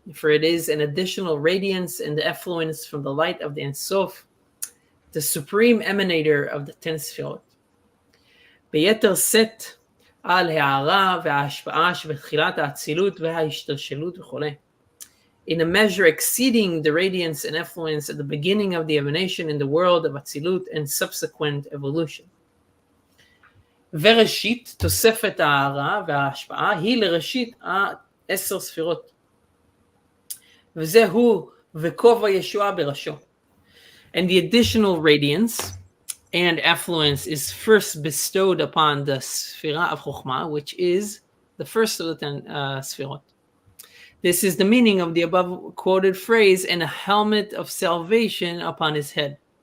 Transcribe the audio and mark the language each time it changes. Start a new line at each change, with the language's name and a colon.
English: For it is an additional radiance and the effluence from the light of the Ein Sof, the supreme emanator of the 10 sfirot.
Hebrew: ביתר שאת על הערה וההשפעה שבתחילת האצילות וההשתלשלות וכו'.
English: In a measure exceeding the radiance and effluence at the beginning of the emanation in the world of Atzilut and subsequent evolution.
Hebrew: וראשית, תוספת ההערה וההשפעה היא לראשית 10 ספירות. וזהו וכובע ישועה בראשו.
English: And the additional radiance and affluence is first bestowed upon the Sphira of Chokhmah, which is the first of the 10 Sphirot. This is the meaning of the above quoted phrase, and a helmet of salvation upon his head.